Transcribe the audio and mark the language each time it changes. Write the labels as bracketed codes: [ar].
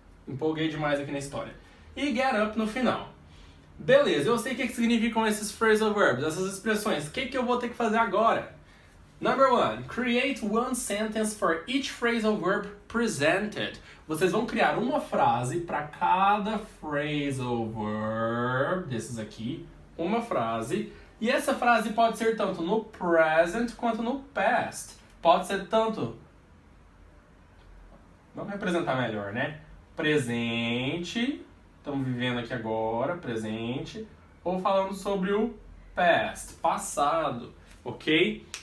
[pt] Empolguei demais aqui na história. E get up no final. Beleza, eu sei o que significam esses phrasal verbs, essas expressões. O que eu vou ter que fazer agora? [en] Number 1. Create one sentence for each phrasal verb presented. [pt] Vocês vão criar uma frase para cada phrasal verb, desses aqui, uma frase. E essa frase pode ser tanto no present quanto no past. Pode ser tanto... Vamos representar melhor, né? Presente, estamos vivendo aqui agora, presente, ou falando sobre o past, passado, ok?